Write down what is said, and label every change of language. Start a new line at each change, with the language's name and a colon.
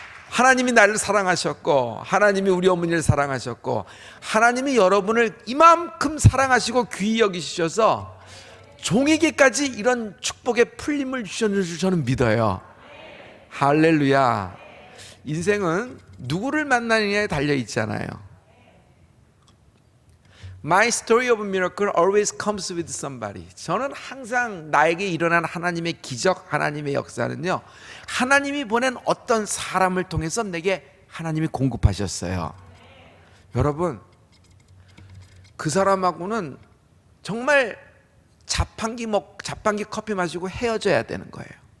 Korean: 하나님이 나를 사랑하셨고 하나님이 우리 어머니를 사랑하셨고 하나님이 여러분을 이만큼 사랑하시고 귀히 여기셔서 종에게까지 이런 축복의 풀림을 주셨는 줄 저는 믿어요. 할렐루야. 인생은 누구를 만나느냐에 달려 있잖아요.
English: My story of miracle always comes with somebody.
Korean: 저는 항상 나에게 일어난 하나님의 기적, 하나님의 역사는요 하나님이 보낸 어떤 사람을 통해서 내게 하나님이 공급하셨어요. 여러분 그 사람하고는 정말 자판기 커피 마시고 헤어져야 되는 거예요.